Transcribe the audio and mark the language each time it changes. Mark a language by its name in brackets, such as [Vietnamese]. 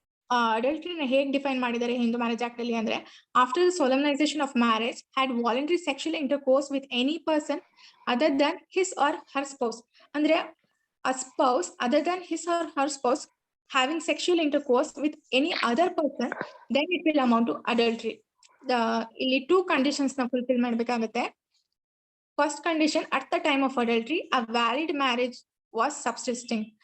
[English] Adultery [Kannada] ಹೇಗೆ define ಮಾಡಿದ್ದಾರೆ [English] Hindu marriage act [Kannada] ಅಲ್ಲಿ ಅಂದ್ರೆ [English] after the solemnization of marriage had voluntary sexual intercourse with any person other than his or her spouse. ಅಂದ್ರೆ a spouse other than his or her spouse having sexual intercourse with any other person, then it will amount to adultery. [Kannada] ಇಲ್ಲಿ 2 conditions ನ fulfill ಮಾಡಬೇಕಾಗುತ್ತೆ. [English] First condition, at the time of adultery a valid marriage was subsisting.